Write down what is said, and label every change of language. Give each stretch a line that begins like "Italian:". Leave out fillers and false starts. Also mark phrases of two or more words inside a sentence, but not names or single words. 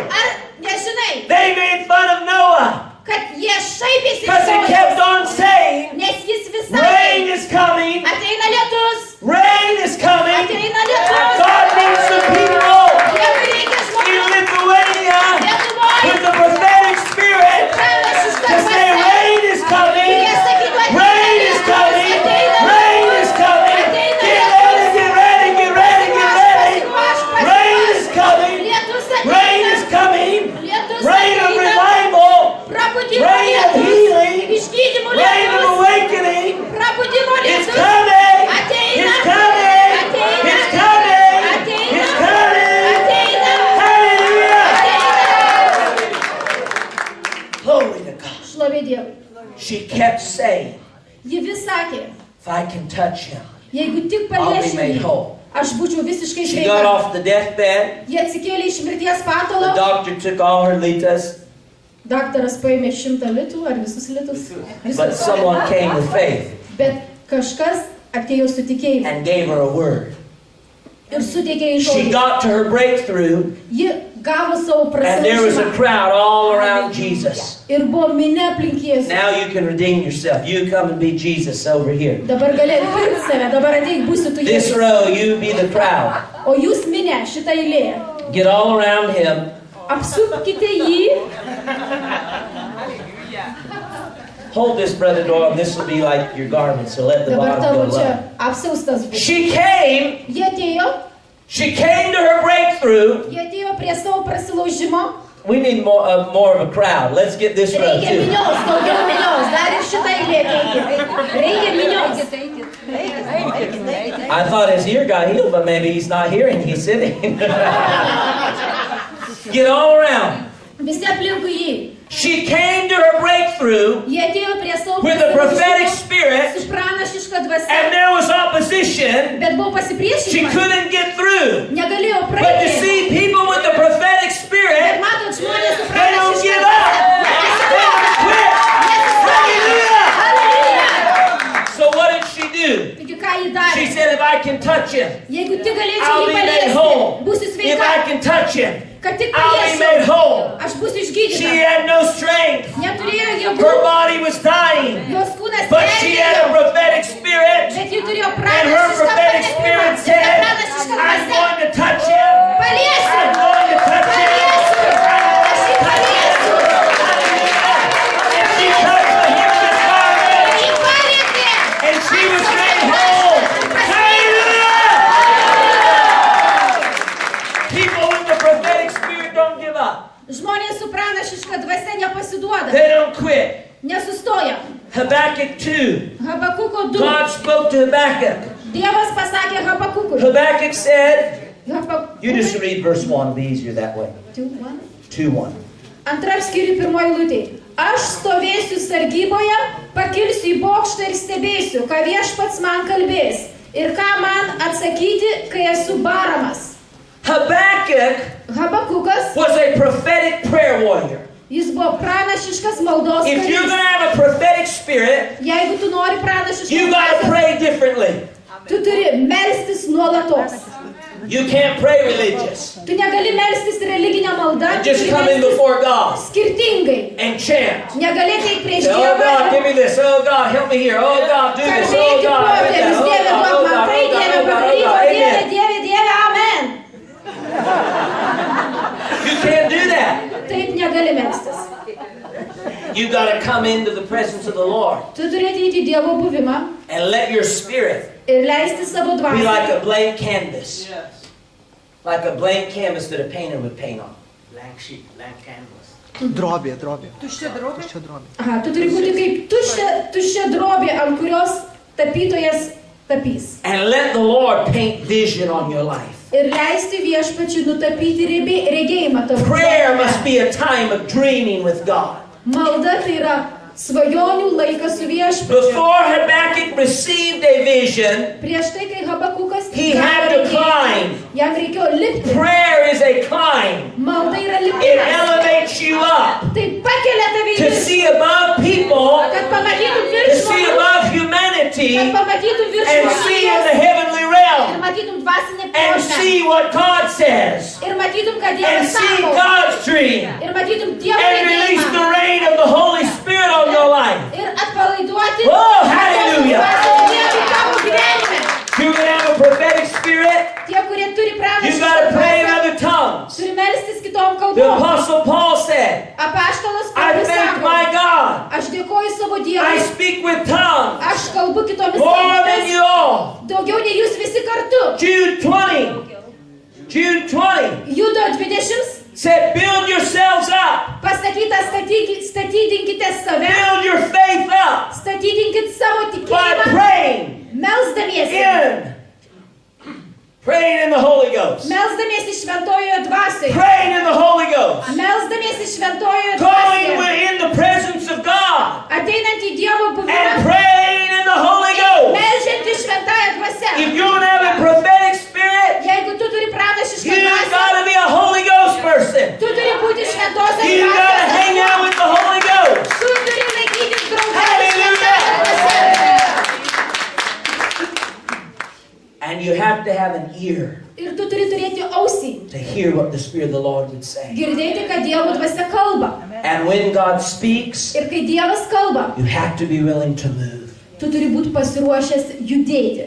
Lithuanian: Ar nežinai,
English: they made fun of Noah
Lithuanian: kad jie šaipėsi
English: because he
Lithuanian: iš
English: kept
Lithuanian: jo,
English: on saying,
Lithuanian: nes jis vis
English: rain
Lithuanian: sakė,
English: is coming,
Lithuanian: ateina lietus,
English: rain is coming,
Lithuanian: ateina lietus.
English: God needs some people
Lithuanian: Dievui reikia
English: in
Lithuanian: žmonių
English: Lithuania with
Lithuanian: Lietuvoje.
English: the prophetic spirit
Lithuanian: Pranašiška
English: to say
Lithuanian: dvasia.
English: rain is coming, rain is coming, rain is coming, get ready, get ready, get ready, get ready, rain is coming, rain is coming, rain of revival,
Lithuanian: Prabudimo
English: rain of
Lithuanian: lietus,
English: healing,
Lithuanian: išgydymo
English: rain of
Lithuanian: lietus,
English: awakening,
Lithuanian: prabudimo
English: it's
Lithuanian: lietus,
English: coming,
Lithuanian: ateina,
English: it's coming,
Lithuanian: ateina,
English: it's coming,
Lithuanian: ateina,
English: it's coming,
Lithuanian: ateina,
English: hallelujah,
Lithuanian: ateina.
English: glory to God.
Lithuanian: Šlovė Dievui.
English: She kept saying,
Lithuanian: Ji vis sakė,
English: if I can touch him,
Lithuanian: jeigu tik
English: I'll be
Lithuanian: paliešiu
English: made
Lithuanian: jį,
English: whole.
Lithuanian: aš būčiau visiškai
English: She got
Lithuanian: sveika.
English: off the deathbed,
Lithuanian: Jie atsikėlė iš mirties
English: the
Lithuanian: patalo,
English: doctor took all her litas,
Lithuanian: daktaras paėmė 100 litų ar visus litus.
English: but someone came with faith
Lithuanian: Bet kažkas atėjo su tikėjimu
English: and gave her a word.
Lithuanian: ir suteikė jai
English: She
Lithuanian: žodį.
English: got to her breakthrough,
Lithuanian: Ji gavo savo
English: and there was a
Lithuanian: prasimušimą
English: crowd all around Jesus.
Lithuanian: ir buvo minė aplink Jėzų.
English: Now you can redeem yourself. You come and be Jesus over here.
Lithuanian: Dabar gali atpirkti save, dabar ateik būsi tu
English: This
Lithuanian: Jėzus.
English: row, you be the crowd.
Lithuanian: O jūs minė šitą eilę.
English: Get all around him.
Lithuanian: Apsupkite jį,
English: Hold this, Brother Doyle, and this will be like your garment, so let the
Lithuanian: dabar
English: bottom
Lithuanian: tavo
English: go
Lithuanian: čia
English: up.
Lithuanian: apsiaustas bus.
English: She came
Lithuanian: Jie atėjo
English: to her breakthrough.
Lithuanian: prie savo prasilaužimo.
English: We need more of a crowd. Let's get this row
Lithuanian: Reikia
English: too.
Lithuanian: minios, daugiau minios, dar ir šitą eilę ateikit. Reikia minios.
English: I thought his ear got healed, but maybe he's not hearing, he's sitting. Get all around.
Lithuanian: Visi aplinkui jį.
English: She came to her breakthrough
Lithuanian: Jie atėjo prie savo
English: with a prophetic
Lithuanian: su
English: spirit,
Lithuanian: pranašiška
English: and
Lithuanian: dvasia,
English: there was opposition.
Lithuanian: bet buvo
English: She
Lithuanian: pasipriešinimas.
English: couldn't get through.
Lithuanian: Negalėjo
English: But you
Lithuanian: praeiti.
English: see, people with the prophetic
Lithuanian: Bet
English: spirit,
Lithuanian: matot, žmonės su
English: they don't
Lithuanian: pranašiška
English: give up.
Lithuanian: dvasia.
English: They don't quit. Hallelujah.
Lithuanian: Hallelujah.
English: So what did she do?
Lithuanian: Taigi ką jį
English: She
Lithuanian: darė?
English: said, if I can touch him,
Lithuanian: Jeigu tik galėčiau
English: I'll
Lithuanian: jį
English: be made whole.
Lithuanian: paliesti, būsiu
English: If I
Lithuanian: sveika.
English: can touch him,
Lithuanian: Kad tik
English: I'll be made
Lithuanian: paliesiu,
English: whole.
Lithuanian: aš būsiu
English: She
Lithuanian: išgydyta.
English: had no strength.
Lithuanian: Neturėjo jėgų,
English: Her body was dying.
Lithuanian: jos kūnas
English: But she had a
Lithuanian: perdėjo,
English: prophetic spirit,
Lithuanian: bet ji turėjo
English: and her
Lithuanian: pranašišką
English: prophetic
Lithuanian: patekimą.
English: spirit
Lithuanian: Ir
English: said,
Lithuanian: ta pranašiška
English: I'm
Lithuanian: dvasia,
English: going to touch him.
Lithuanian: paliesiu,
English: I'm going to touch him.
Lithuanian: paliesiu, aš jį paliesiu.
English: And she touched the hem of his garment,
Lithuanian: Jį palietė.
English: and she was made whole. Hallelujah! People with the prophetic spirit don't give up.
Lithuanian: Žmonės su pranašiška dvasia nepasiduoda,
English: They don't quit.
Lithuanian: nesustoja.
English: Habakkuk 2.
Lithuanian: Habakuko 2.
English: God spoke to Habakkuk.
Lithuanian: Dievas pasakė Habakukui.
English: Habakkuk said, you just
Lithuanian: Habakukui.
English: read verse 1, it'll be easier that way.
Lithuanian: 2:1. Antram skyriui pirmoji eilutė. Aš stovėsiu sargyboje, pakilsiu į bokštą ir stebėsiu, ką viešpats man kalbės ir ką man atsakyti, kai esu baramas.
English: Habakkuk
Lithuanian: Habakukas,
English: was a prophetic prayer warrior.
Lithuanian: jis buvo pranašiškas maldos
English: If you're going to
Lithuanian: karys.
English: have a prophetic spirit,
Lithuanian: Jeigu tu nori pranašiškos
English: you got to
Lithuanian: dvasios,
English: pray differently.
Lithuanian: tu turi melstis nuolatos.
English: You can't pray religious.
Lithuanian: Tu negali melstis religinę maldą,
English: And
Lithuanian: tu
English: just
Lithuanian: turi
English: come in
Lithuanian: melstis
English: before God
Lithuanian: skirtingai.
English: and chant.
Lithuanian: Negali eiti prieš
English: Say, oh God, give
Lithuanian: Dievą.
English: me this. Oh God, help me here. Oh God, do this. Oh
Lithuanian: Kalbėti
English: God, I
Lithuanian: popiežius,
English: that.
Lithuanian: Dieve,
English: Oh
Lithuanian: duok man
English: God,
Lithuanian: tai,
English: oh God,
Lithuanian: Dieve,
English: oh God, oh
Lithuanian: padaryk,
English: God.
Lithuanian: o Dieve,
English: Amen.
Lithuanian: Dieve, Dieve, amen.
English: You can't do that.
Lithuanian: Taip negali melstis.
English: You got to come into the presence of the Lord
Lithuanian: Tu turi ateiti į Dievo buvimą
English: and let your spirit
Lithuanian: ir leisti savo
English: be like dvasią. a blank canvas. Like a blank canvas that a painter would paint on. Blank sheet, blank canvas.
Lithuanian: Drobė. Tuščia drobė. Tuščia drobė. Aha, tu turi būti kaip tuščia drobė, ant kurios tapytojas tapys.
English: And let the Lord paint vision on your life.
Lithuanian: Ir leisti viešpačiui nutapyti regėjimą tavo.
English: Prayer
Lithuanian: gyvenime.
English: must be a time of dreaming with God.
Lithuanian: Malda tai yra svajonių laikas su viešpačiu.
English: Before Habakkuk received a vision,
Lithuanian: Prieš tai, kai Habakukas
English: he had to climb.
Lithuanian: jam reikėjo lipti.
English: Prayer is a climb.
Lithuanian: Malda yra
English: It
Lithuanian: lipimas.
English: elevates you up
Lithuanian: Tai pakelia tave į
English: to
Lithuanian: viršų,
English: see above people,
Lithuanian: kad pamatytum
English: to
Lithuanian: virš
English: see
Lithuanian: žmonių,
English: above humanity,
Lithuanian: kad pamatytum virš
English: and see in the
Lithuanian: žmonijos
English: heavenly
Lithuanian: ir
English: realm,
Lithuanian: matytum dvasinę
English: and
Lithuanian: plotmę.
English: see what God says,
Lithuanian: Ir matytum, kad
English: and
Lithuanian: Dievas
English: see
Lithuanian: sako.
English: God's dream,
Lithuanian: Ir matytum Dievo
English: and release the
Lithuanian: regėjimą.
English: reign of the Holy Spirit on your life.
Lithuanian: Ir atpalaiduoti.
English: Oh, hallelujah.
Lithuanian: Dievui tavo gyvenime.
English: You can have a prophetic spirit.
Lithuanian: Tie, kurie turi
English: You
Lithuanian: pranašišką
English: got to pray in
Lithuanian: dvasią,
English: other tongues.
Lithuanian: turi melstis kitom
English: The
Lithuanian: kalbom.
English: Apostle Paul said,
Lithuanian: Apaštalas
English: I
Lithuanian: Paulius
English: thank
Lithuanian: sako,
English: my God.
Lithuanian: aš dėkoju savo
English: I
Lithuanian: Dievui,
English: speak with tongues
Lithuanian: aš kalbu kitomis
English: more than
Lithuanian: kalbomis,
English: you all.
Lithuanian: daugiau nei jūs visi kartu.
English: Jude 20
Lithuanian: Judo 20
English: said, build yourselves up.
Lithuanian: pasakyta, statydinkite save,
English: Build your faith up
Lithuanian: statydinkit savo
English: by
Lithuanian: tikėjimą,
English: praying
Lithuanian: melsdamiesi.
English: Praying in the Holy Ghost.
Lithuanian: Melsdamiesi šventojoje dvasioje.
English: Praying in the Holy Ghost.
Lithuanian: Melsdamiesi šventojoje
English: Going
Lithuanian: dvasioje.
English: in the presence of God.
Lithuanian: Ateinant į Dievo
English: And
Lithuanian: buvimą.
English: praying in the Holy Ghost.
Lithuanian: Melžianti šventąją dvasią.
English: If you're going to have a prophetic spirit,
Lithuanian: Jeigu tu turi pranašišką
English: you
Lithuanian: dvasią,
English: got to be a Holy Ghost person.
Lithuanian: tu turi būti šventosios
English: You got to hang out with the Holy Ghost.
Lithuanian: Tu turi laikytis drauge
English: Hallelujah.
Lithuanian: šventąją dvasią.
English: And you have to have an ear
Lithuanian: Ir tu turi turėti ausį,
English: to hear what the Spirit of the Lord would say.
Lithuanian: girdėti, kad Dievo dvasia kalba.
English: And when God speaks,
Lithuanian: Ir kai Dievas kalba,
English: you have to be willing to move.
Lithuanian: tu turi būti pasiruošęs judėti.